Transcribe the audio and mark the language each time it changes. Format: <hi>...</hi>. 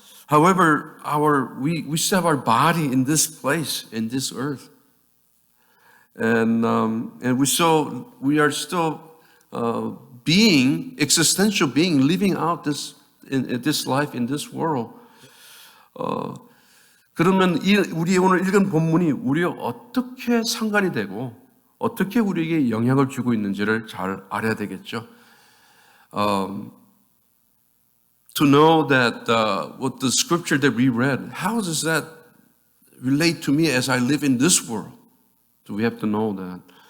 <en>However, we still have our body in this place, in this earth, and we are still being existential being, living out this life in this world.</en> <ko>그러면 우리 오늘 읽은 본문이 우리와 어떻게 상관이 되고 어떻게 우리에게 영향을 주고 있는지를 잘 알아야 되겠죠.</ko> <en>To know that what the scripture that we read, how does that relate to me as I live in this world? So we have to know that.</en>